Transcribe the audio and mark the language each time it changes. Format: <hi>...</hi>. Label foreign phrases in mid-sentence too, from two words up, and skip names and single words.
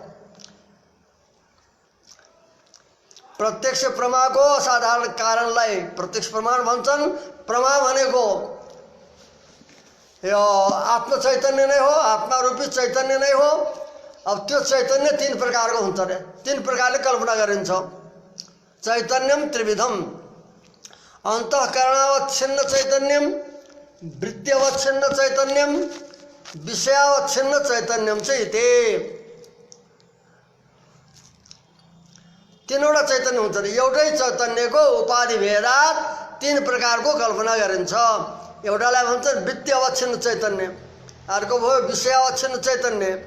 <ne>प्रत्यक्ष प्रमाको असाधारण कारणलाई प्रत्यक्ष प्रमाण भन्छन्। प्रमा भनेको यो आत्म चैतन्य नै हो, आत्मा रूपी चैतन्य नै हो। अब त्यो चैतन्य तीन प्रकारको हुन्छ रे। तीन प्रकारले कल्पना गरिन्छ।</ne> <sa>चैतन्यम त्रिविधम। अन्तःकरणावच्छिन्न चैतन्यम, वृत्त्यवच्छिन्न चैतन्यम, विषयावच्छिन्न चैतन्यम</sa> <ne>चाहिँ इति तीनवटा चैतन्य हुन्छ। एउटै चैतन्यको उपाधि भेदात तीन प्रकारको कल्पना गरिन्छ। एउटालाई भन्छ वृत्त्यवच्छिन्न चैतन्य, अर्को भयो विषयावच्छिन्न चैतन्य।</ne>